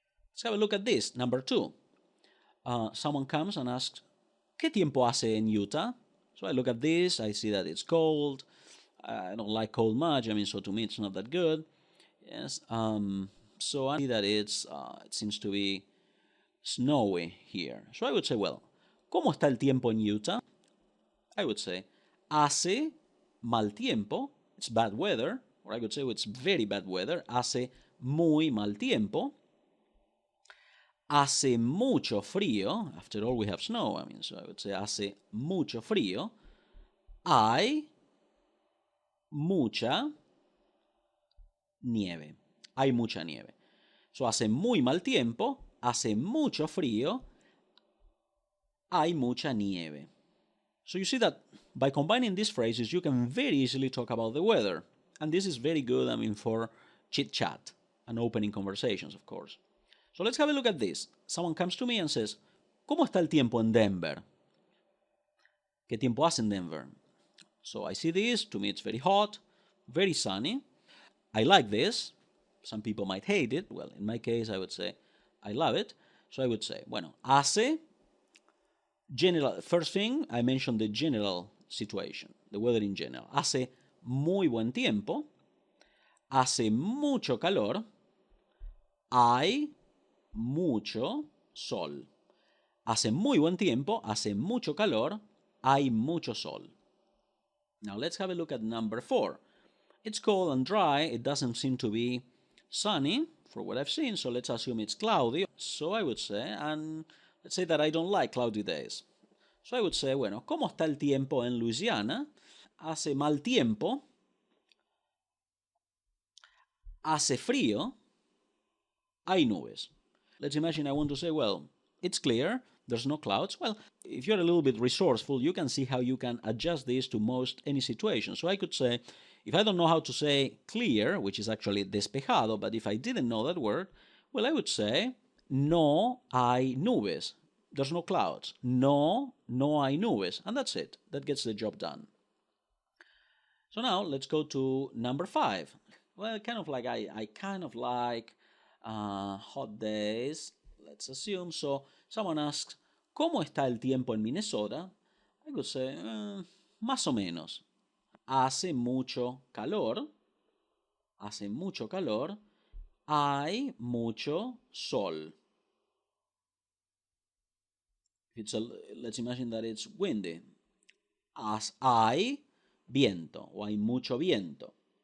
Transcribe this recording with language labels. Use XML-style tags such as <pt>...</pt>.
<en>Let's have a look at this, number 2. Someone comes and asks,</en> <es>¿qué tiempo hace en Utah?</es> <en>So I look at this, I see that it's cold. I don't like cold much, so to me it's not that good. Yes, so I see that it seems to be snowy here. So I would say, well,</en> <es>¿cómo está el tiempo en Utah?</es> <en>I would say,</en> <es>hace mal tiempo,</es> <en>it's bad weather, or I could say it's very bad weather,</en> <es>hace muy mal tiempo, hace mucho frío,</es> <en>after all we have snow, so I would say</en> <es>hace mucho frío, hay mucha nieve,</es> <en>hay mucha nieve.</en> <es>So hace muy mal tiempo, hace mucho frío, hay mucha nieve.</es> <en>So you see that by combining these phrases, you can very easily talk about the weather. And this is very good, for chit-chat and opening conversations, of course. So let's have a look at this. Someone comes to me and says,</en> <es>¿cómo está el tiempo en Denver? ¿Qué tiempo hace en Denver?</es> <en>So I see this. To me, it's very hot, very sunny. I like this. Some people might hate it. Well, in my case, I would say I love it. So I would say,</en> <es>bueno, hace...</es> <en>General, first thing, I mentioned the general situation, the weather in general.</en> <es>Hace muy buen tiempo, hace mucho calor, hay mucho sol. Hace muy buen tiempo, hace mucho calor, hay mucho sol.</es> <en>Now let's have a look at number 4. It's cold and dry, it doesn't seem to be sunny, for what I've seen, so let's assume it's cloudy. So I would say, and let's say that I don't like cloudy days. So I would say,</en> <es>bueno, ¿cómo está el tiempo en Louisiana? Hace mal tiempo. Hace frío. Hay nubes.</es> <en>Let's imagine I want to say, well, it's clear, there's no clouds. Well, if you're a little bit resourceful, you can see how you can adjust this to any situation. So I could say, if I don't know how to say clear, which is actually despejado, but if I didn't know that word, well, I would say,</en> <es>no hay nubes.</es> <en>There's no clouds.</en> <es>No hay nubes.</es> <en>And that's it. That gets the job done. So now let's go to number 5. Well, I kind of like hot days. Let's assume. So someone asks, ¿cómo está el tiempo en Minnesota? I could say,</en> <es>más o menos. Hace mucho calor. Hace mucho calor. Hay mucho sol.</es> <en>Let's imagine that it's windy.</en> <es>Hay viento, o hay mucho viento.</es>